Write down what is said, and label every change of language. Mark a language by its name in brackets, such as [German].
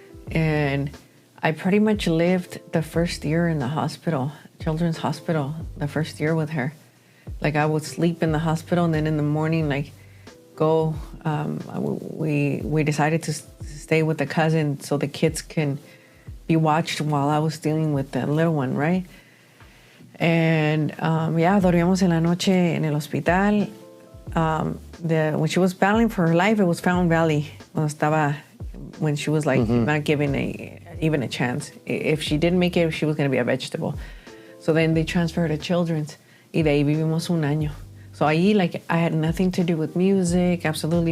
[English] And I pretty much lived the first year in the hospital, children's hospital, the first year with her. Like I would sleep in the hospital, and then in the morning, like go. We decided to stay with the cousin so the kids can be watched while I was dealing with the little one, right? [Spanish] And dormíamos en la noche en el hospital. [English] When she was battling for her life, it was Fountain Valley. When she was like not given even a chance. If she didn't make it, she was going to be a vegetable. So then they transferred her to Children's. [Spanish] Y de ahí vivimos un año. [English] So ahí, like, I had nothing to do with music, absolutely.